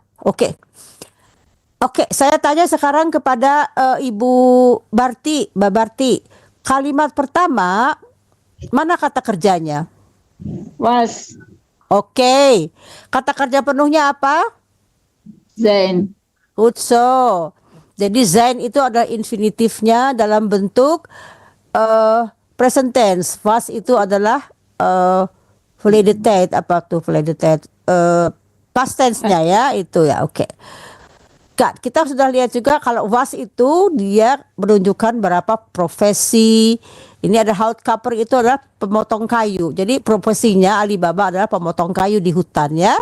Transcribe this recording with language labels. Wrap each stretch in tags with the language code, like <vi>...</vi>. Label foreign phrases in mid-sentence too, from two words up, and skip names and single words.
<id>Oke, saya tanya sekarang kepada Ibu Barti, Mbak Barti. Kalimat pertama, mana kata kerjanya?</id> <nl>Was.</nl> <id>Oke. Kata kerja penuhnya apa?</id> <nl>Zijn. Good so.</nl> <id>Jadi zijn itu adalah infinitifnya dalam bentuk</id> <en>present tense.</en> <id>Was itu adalah</id> <nl>verleden tijd.</nl> <id>Apa tuh</id> <nl>verleden tijd?</nl> <en>Past tense-</en> <id>nya ya, itu ya. Oke. Kita sudah lihat juga kalau was itu dia menunjukkan berapa profesi. Ini ada houtkaper, itu adalah pemotong kayu. Jadi profesinya Alibaba adalah pemotong kayu di hutan ya.</id>